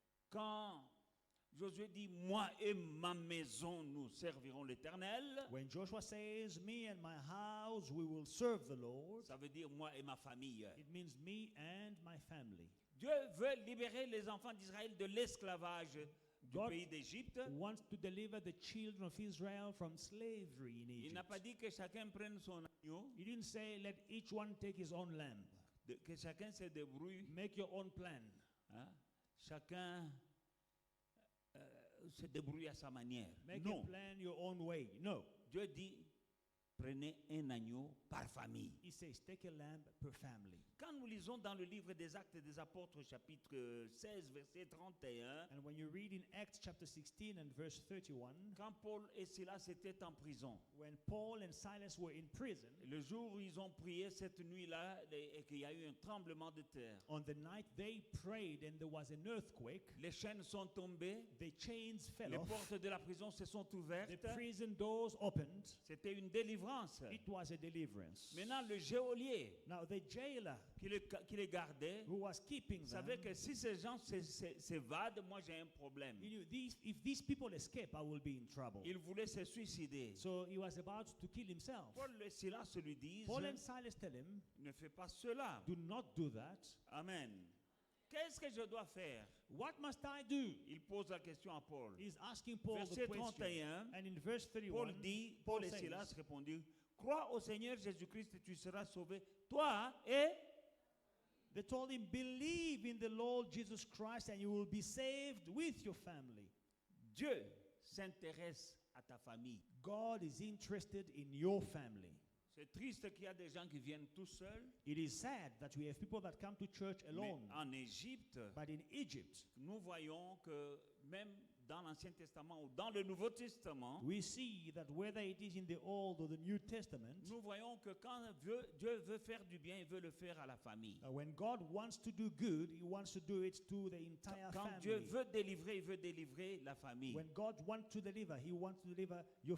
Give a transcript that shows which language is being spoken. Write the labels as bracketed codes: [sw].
[fr] Quand Josué dit, moi et ma maison, nous servirons l'Éternel, [en] When Joshua says, me and my house, we will serve the Lord, [fr] ça veut dire moi et ma famille. [en] it means me and my family. [fr] Dieu veut libérer les enfants d'Israël de l'esclavage du [en] God [fr] pays d'Égypte. [en] wants to deliver the children of Israel from slavery in [fr] Il n'a [en] Egypt. [fr] pas dit que chacun prenne son agneau, [en] He didn't say, let each one take his own lamb. [fr] que chacun se débrouille, [en] Make your own plan. hein. [fr] Chacun se débrouille à sa manière. [en] Make [fr] Non, [en] a plan your own way. No. [fr] Dieu dit, prenez un agneau par famille. [en] He says, take a lamb per family. [fr] Quand nous lisons dans le livre des Actes des Apôtres, chapitre 16, verset 31, [en] And when you read in Acts chapter 16 and verse 31, [fr] quand Paul et Silas étaient en prison, [en] when Paul and Silas were in prison, [fr] le jour où ils ont prié cette nuit-là et qu'il y a eu un tremblement de terre, [en] on the night they prayed and there was an earthquake, [fr] les chaînes sont tombées, [en] the chains fell [fr] les [en] off, [fr] portes de la prison se sont ouvertes. [en] the prison doors opened. [fr] C'était une délivrance. [en] It was a deliverance. [fr] Maintenant, le geôlier [en] Now the jailer [fr] qui les gardait [en] who was keeping them, [fr] savait que si ces gens s'évadent, moi j'ai un problème. [en] he knew if these people escape, I will be in trouble. [fr] Il voulait se suicider. [en] So he was about to kill himself. [fr] Paul et Silas lui disent, [en] Paul and Silas tell him, [fr] ne fais pas cela. [en] do not do that. Amen. [fr] Qu'est-ce que je dois faire? [en] What must I do? [fr] Il pose la question à Paul. [en] He's asking Paul the [fr] Verset [en] question. 31, And in verse 31, [fr] Paul dit, [en] Paul [fr] Paul et [en] says, [fr] Silas répondirent, crois au Seigneur Jésus-Christ et tu seras sauvé, toi et... [en] they told him, believe in the Lord Jesus Christ and you will be saved with your family. [fr] Dieu s'intéresse à ta famille. [en] God is interested in your family. [fr] C'est triste qu'il y a des gens qui viennent tout seuls. [en] It is sad that we have people that come to church [fr] Mais [en] alone. [fr] en Égypte, [en] But in Egypt, [fr] nous voyons que même dans l'Ancien Testament ou dans le Nouveau Testament, we see that whether it is in the Old or the New Testament, nous voyons que quand Dieu veut faire du bien, il veut le faire à la famille. [en] when God wants to do good, He wants to do it to the entire [fr] Quand Dieu [en] family. [fr] veut délivrer, il veut délivrer la famille. [en] When God wants to deliver, He wants to deliver your